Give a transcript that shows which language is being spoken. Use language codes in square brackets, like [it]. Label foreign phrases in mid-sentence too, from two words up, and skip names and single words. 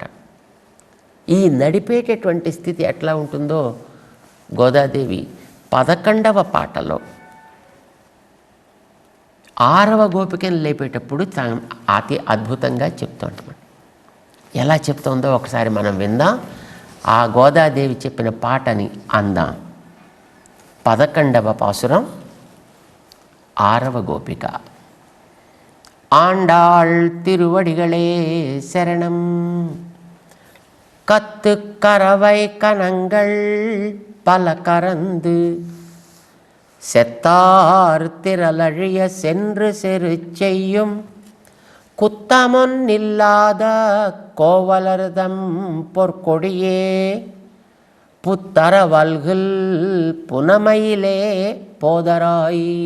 [te] ఈ నడిపేటటువంటి స్థితి ఎట్లా ఉంటుందో గోదాదేవి 11వ పాటలో 6వ గోపికను లేపేటప్పుడు అతి అద్భుతంగా చెప్తుంటాం. ఎలా చెప్తుందో ఒకసారి మనం విందాం. ఆ గోదాదేవి చెప్పిన పాటని అందాం. 11వ పాసురం 6వ గోపిక. [ta] ஆண்டாள் திருவடிகளே சரணம். கத்து கரவை கணங்கள் பல கறந்து செத்தார் திரளழிய சென்று செரு செய்யும் குத்தமொன்னில்லாத கோவலர்தம் பொற்கொடியே புத்தர வல்கில் புனமையிலே போதராய்.